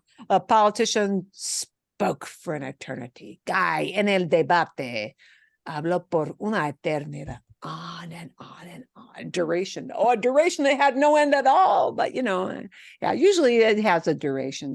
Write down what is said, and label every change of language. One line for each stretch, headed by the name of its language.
English: A politician spoke for an eternity.
Spanish: Guy en el debate habló por una eternidad.
English: On and on and on. Duration. Oh, a duration that had no end at all. But, usually it has a duration.